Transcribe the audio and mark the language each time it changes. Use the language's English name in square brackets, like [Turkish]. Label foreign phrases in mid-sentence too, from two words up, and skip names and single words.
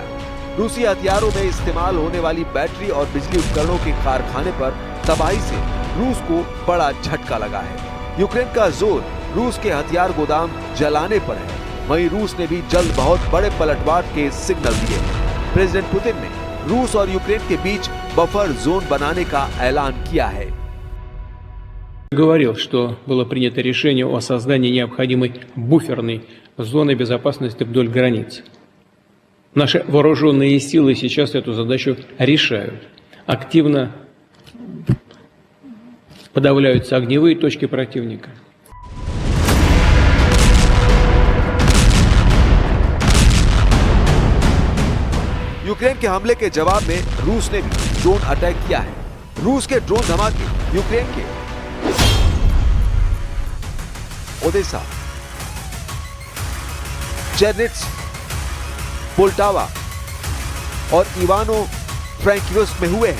[Hindi] रूसी हथियारों में इस्तेमाल होने वाली बैटरी और बिजली उपकरणों के कारखाने पर तबाही से रूस को बड़ा झटका लगा है। यूक्रेन का जोर रूस के हथियार गोदाम जलाने पर है। वहीं रूस ने भी जल्द बहुत बड़े पलटवार के सिग्नल दिए हैं। प्रेसिडेंट पुतिन ने रूस और यूक्रेन के बीच बफर जोन बनाने का ऐलान किया है। [Russian] Говорил, что было принято решение о создании необходимой буферной зоны безопасности вдоль границ. Наши вооруженные силы сейчас эту задачу решают. Активно подавляются огневые точки противника. [Hindi] यूक्रेन के हमले के जवाब में रूस ने भी ड्रोन अटैक किया है। रूस के ड्रोन धमाके यूक्रेन के ओडेसा, चेर्निट्स, पोल्टावा और इवानो फ्रैंकिव्स्क में हुए हैं।